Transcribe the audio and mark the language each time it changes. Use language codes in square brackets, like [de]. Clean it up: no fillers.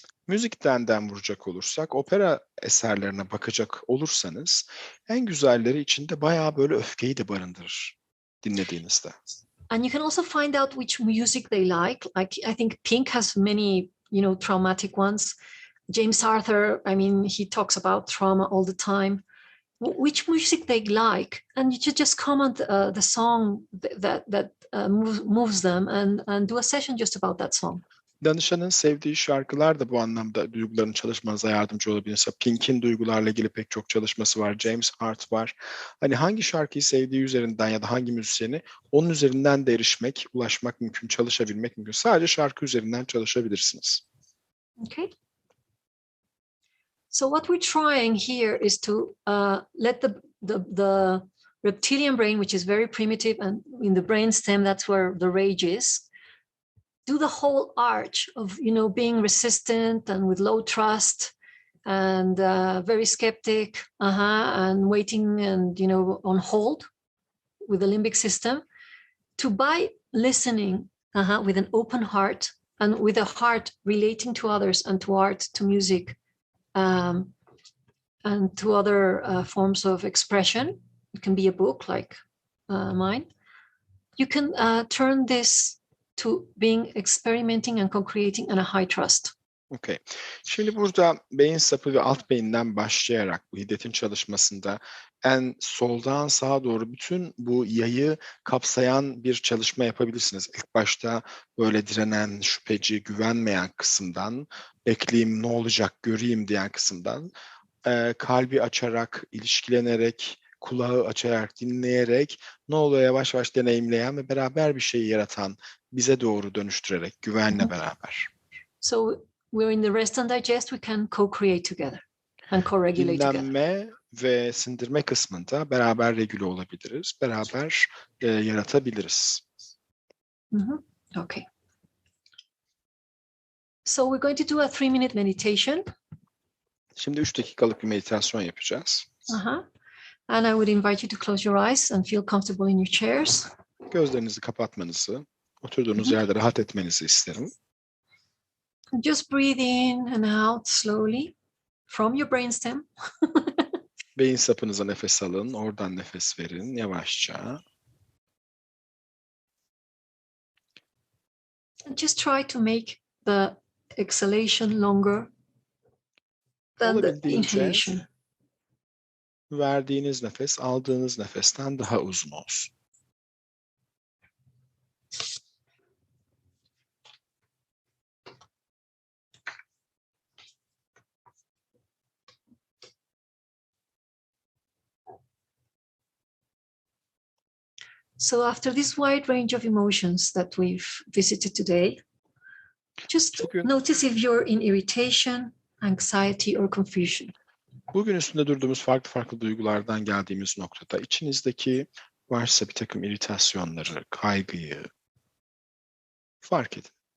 [tr] Müzikten vuracak olursak, opera eserlerine bakacak olursanız, en güzelleri içinde bayağı böyle öfkeyi de barındırır dinlediğinizde. [en] And you can also find out which music they like. Like I think Pink has many, traumatic ones. James Arthur, he talks about trauma all the time. Which music they like, and you just comment the song that moves them, and do a session just about that song. [tr] Danışanın sevdiği şarkılar da bu anlamda duygularını çalışmanıza yardımcı olabilir. Mesela Pink'in duygularla ilgili pek çok çalışması var. James Hart var. Hani hangi şarkıyı sevdiği üzerinden ya da hangi müzisyeni onun üzerinden de erişmek, ulaşmak mümkün, çalışabilmek mümkün. Sadece şarkı üzerinden çalışabilirsiniz. [en] Okay. So what we're trying here is to let the reptilian brain, which is very primitive, and in the brainstem, that's where the rage is, do the whole arch of, being resistant and with low trust and very skeptic, and waiting and, on hold with the limbic system, to by listening with an open heart and with a heart relating to others and to art, to music, and to other forms of expression. It can be a book like mine. You can turn this to being experimenting and co-creating and a high trust. Okay. [tr] Şimdi burada beyin sapı ve alt beyinden başlayarak bu hiddetin çalışmasında en soldan sağa doğru bütün bu yayı kapsayan bir çalışma yapabilirsiniz. İlk başta böyle direnen, şüpheci, güvenmeyen kısımdan, bekleyeyim ne olacak göreyim diyen kısımdan, kalbi açarak, ilişkilenerek, kulağı açarak, dinleyerek, ne oluyor yavaş yavaş deneyimleyen ve beraber bir şey yaratan, bize doğru dönüştürerek, güvenle beraber. [en] So we're in the rest and digest, we can co-create together and co-regulate together. [tr] Dinlenme ve sindirme kısmında beraber regüle olabiliriz, beraber yaratabiliriz. [en] Okay. So we're going to do a 3-minute meditation. [tr] Şimdi 3 dakikalık bir meditasyon yapacağız. [en] And I would invite you to close your eyes and feel comfortable in your chairs. [tr] Gözlerinizi kapatmanızı, oturduğunuz yerde rahat etmenizi isterim. [en] Just breathe in and out slowly from your brainstem. [tr] Beyin sapınıza nefes alın, oradan nefes verin yavaşça. [en] And just try to make the exhalation longer than the [tr] Olabildiğince [en] inhalation. [tr] verdiğiniz nefes, aldığınız nefesten daha uzun olsun. [en] So after this wide range of emotions that we've visited today, just notice if you're in irritation, anxiety, or confusion. [tr] Bugün üstünde durduğumuz farklı duygulardan geldiğimiz noktada içinizdeki varsa bir takım iritasyonları, kaygıyı fark edin.